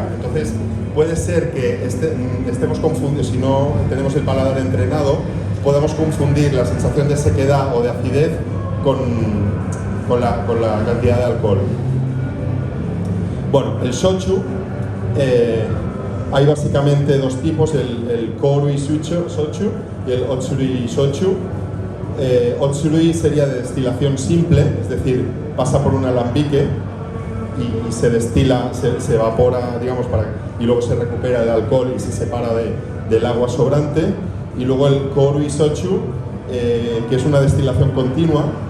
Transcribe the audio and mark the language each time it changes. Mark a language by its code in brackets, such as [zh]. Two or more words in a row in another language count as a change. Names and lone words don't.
[es] Entonces puede ser que estemos confundidos, si no tenemos el paladar entrenado, podemos confundir la sensación de sequedad o de acidez con la cantidad de alcohol. Bueno, el shochu, hay básicamente dos tipos, el [ja] korui shochu [es] y el [ja] otsurui shochu. [es] Otsurui sería de destilación simple, es decir, pasa por un alambique y se destila, se evapora, digamos, y luego se recupera el alcohol y se separa del agua sobrante. Y luego el [ja] korui shochu, [es] que es una destilación continua.